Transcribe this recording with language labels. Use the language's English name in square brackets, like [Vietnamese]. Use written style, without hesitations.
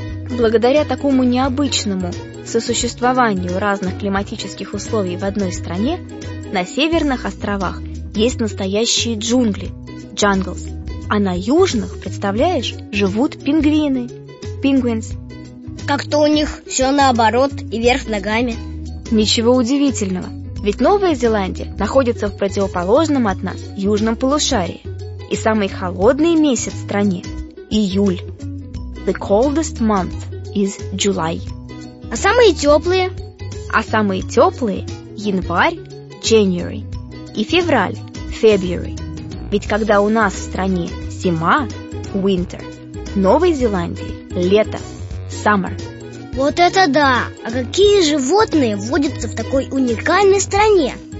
[Russian] Благодаря такому необычному сосуществованию разных климатических условий в одной стране, на северных островах есть настоящие джунгли, jungles, а на южных, представляешь, живут пингвины, penguins. Как-то у них все наоборот и вверх ногами. Ничего удивительного, ведь Новая Зеландия находится в противоположном от нас южном полушарии, и самый холодный месяц в стране – июль. [English] The coldest month is July. [Russian] А самые теплые? А самые теплые – январь – January, и февраль – February. Ведь когда у нас в стране зима – winter, в Новой Зеландии – лето – summer. Вот это да! А какие животные водятся в такой уникальной стране?